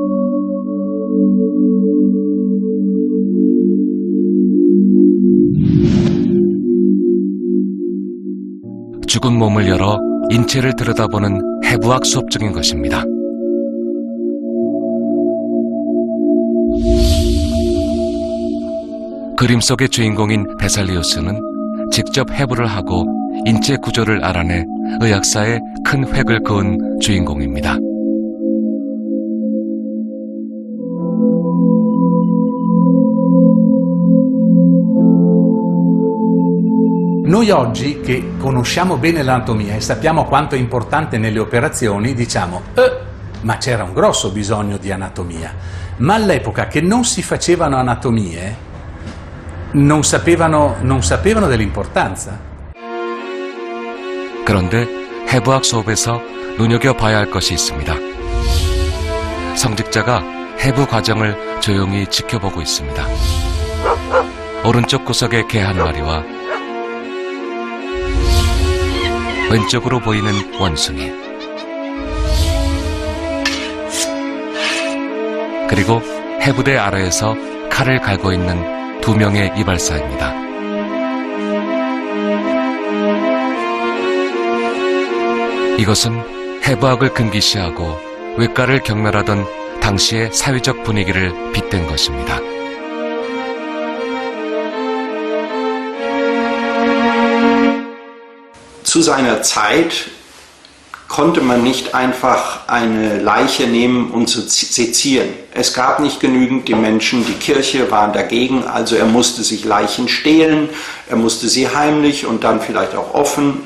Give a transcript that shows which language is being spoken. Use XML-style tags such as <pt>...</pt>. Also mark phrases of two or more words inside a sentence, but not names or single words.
<ko>죽은 몸을 열어 인체를 들여다보는 해부학 수업 중인 것입니다. 그림 속의 주인공인 베살리우스는 직접 해부를 하고 인체 구조를 알아내 의학사에 큰 획을 그은 주인공입니다.</ko> <it>Noi oggi che conosciamo bene l'anatomia e sappiamo quanto è importante nelle operazioni, diciamo, ma c'era un grosso bisogno di anatomia. Ma all'epoca che non si facevano anatomie, non sapevano dell'importanza.</it> <ko>그런데 해부학 수업에서 눈여겨봐야 할 것이 있습니다. 성직자가 해부 과정을 조용히 지켜보고 있습니다. 오른쪽 구석의 개 한 마리와 왼쪽으로 보이는 원숭이, 그리고 해부대 아래에서 칼을 갈고 있는 2명의 이발사입니다. 이것은 해부학을 금기시하고 외과를 경멸하던 당시의 사회적 분위기를 빗댄 것입니다.</ko> <de>Zu seiner Zeit konnte man nicht einfach eine Leiche nehmen und sezieren. Es gab nicht genügend die Menschen, die Kirche war dagegen, also er musste sich Leichen stehlen, er musste sie heimlich und dann vielleicht auch offen.</de>